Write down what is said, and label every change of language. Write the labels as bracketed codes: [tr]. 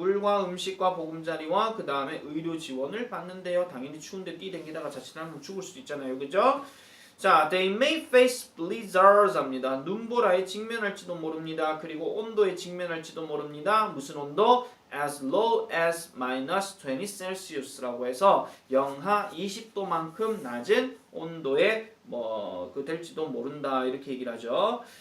[ko] 물과 음식과 보금자리와 그 다음에 의료 지원을 받는데요. 당연히 추운데 뛰댕기다가 자칫하면 죽을 수도 있잖아요. 그죠? [en] 자, they may face blizzards 합니다. [ko] 눈보라에 직면할지도 모릅니다. 그리고 온도에 직면할지도 모릅니다. 무슨 온도? [en] as low as minus 20 Celsius [ko] 라고 해서 영하 20도만큼 낮은 온도에 그 될지도 모른다 이렇게 얘기를 하죠.